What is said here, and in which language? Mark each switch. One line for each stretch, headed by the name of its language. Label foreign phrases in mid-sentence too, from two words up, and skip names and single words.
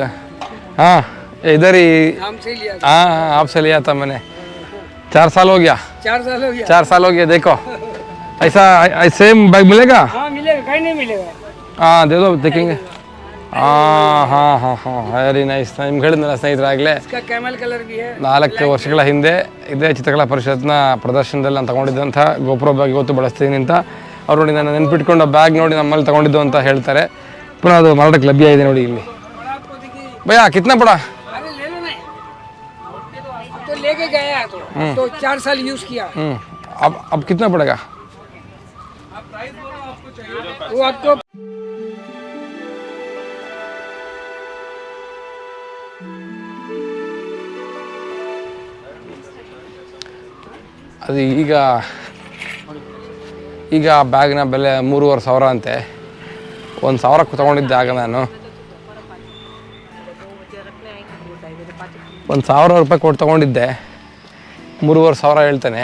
Hindi: हाँ इधर ही हाँ आपसे लिया था मैंने। 4 साल हो गया। 4 साल हो गया। देखो ऐसा
English: same bag
Hindi: मिलेगा? हाँ मिलेगा, कहीं नहीं मिलेगा। हाँ दे दो देखेंगे। हाँ हाँ हाँ हाँ
English: very nice.
Kannada: ನಿಮ್ಗೆ ಹೇಳಿದ್ನಲ್ಲ ಸ್ನೇಹಿತರಾಗಲೇ,
Hindi: इसका
English: camel colour
Hindi: भी है।
Kannada: 4 ವರ್ಷಗಳ ಹಿಂದೆ ಇದೇ ಚಿತ್ರಕಲಾ ಪರಿಷತ್ನ ಪ್ರದರ್ಶನದಲ್ಲಿ ನಾನು ತಗೊಂಡಿದ್ದಂಥ ಗೋಪ್ರೋ ಬ್ಯಾಗ್ ಇವತ್ತು ಬಳಸ್ತೀನಿ ಅಂತ ಅವ್ರು ನೋಡಿ ನನ್ನ ನೆನ್ಪಿಟ್ಕೊಂಡು ಬ್ಯಾಗ್ ನೋಡಿ ನಮ್ಮಲ್ಲಿ ತಗೊಂಡಿದ್ದು ಅಂತ ಹೇಳ್ತಾರೆ. ಪುನಃ ಅದು ಮಾರಾಟಕ್ಕೆ ಲಭ್ಯ ಇದೆ ನೋಡಿ ಇಲ್ಲಿ.
Hindi: भैया कितना पड़ा? अरे ले लो ना, तो लेके गया तो 4 साल यूज किया। अब कितना पड़ेगा? वो आपको
Kannada: ಅದು ಈಗ ಬ್ಯಾಗ್ನ ಬೆಲೆ 3,500 ಅಂತೆ. 1,000ಕ್ಕೆ ತೊಗೊಂಡಿದ್ದೆ ಆಗ ನಾನು. 1,000 ರೂಪಾಯಿ ಕೊಟ್ಟು ತೊಗೊಂಡಿದ್ದೆ, 3,500 ಹೇಳ್ತಾನೆ.